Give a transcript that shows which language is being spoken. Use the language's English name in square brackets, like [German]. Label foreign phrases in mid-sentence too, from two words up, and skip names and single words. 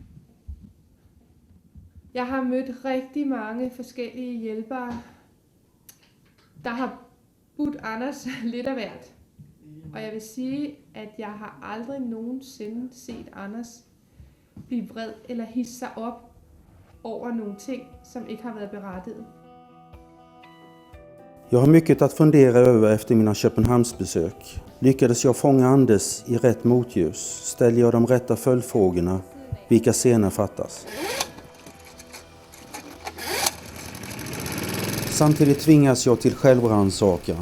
[Danish] Jeg har mødt rigtig mange forskellige hjælpere, der har budt Anders lidt af hvert. Og jeg vil sige, at jeg har aldrig nogensinde set Anders blive vred eller hisse sig op over nogle ting, som ikke har været berettiget. [Swedish] Jag har mycket att fundera över efter mina Köpenhamnsbesök. Lyckades jag fånga Anders i rätt motljus? Ställer jag de rätta följdfrågorna? Vilka scener fattas? Samtidigt tvingas jag till självrannsakan.